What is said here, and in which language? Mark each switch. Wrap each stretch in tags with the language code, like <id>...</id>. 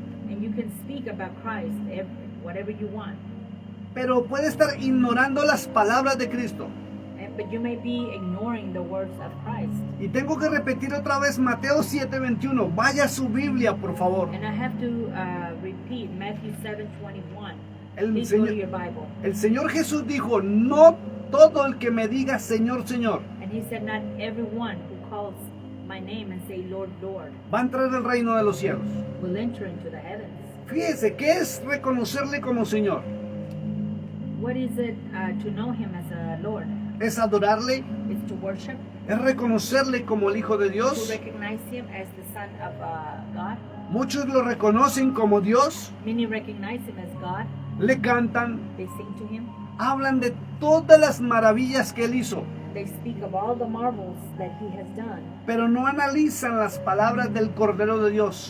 <en>and you can speak about Christ, whatever you want.</en> <es>pero puede estar ignorando las palabras de Cristo.</es> <en>But you may be ignoring the words of Christ.</en> <es>Y tengo que repetir otra vez Mateo 7:21. Vaya a su Biblia, por favor.</es> <en>And I have to repeat Matthew 7:21.</en> <es>El</es> <en>Please go to</en> <es>Señor,</es> <en>your Bible.</en> <es>el Señor Jesús dijo, no todo el que me diga Señor, Señor,</es> <en>And he said, not everyone who calls my name and say, Lord, Lord,</en> <es>va a entrar al reino de los cielos.</es> <en>will enter into the heavens.</en> <es>Fíjese, ¿qué es reconocerle como Señor?</es> <en>What is it to know him as a Lord?</en> <es>Es adorarle,</es> <en>It's to worship,</en> <es>es reconocerle como el Hijo de</es> <en>to</en> <es>Dios.</es> <en>recognize him as the Son of God.</en> <es>Muchos lo reconocen como Dios,</es> <en>Many recognize him as God.</en> <es>le cantan,</es> <en>They sing to him.</en> <es>hablan de todas las maravillas que Él hizo,</es> <en>They speak of all the marvels that he has done,</en> <es>pero no analizan las palabras del Cordero de Dios.</es>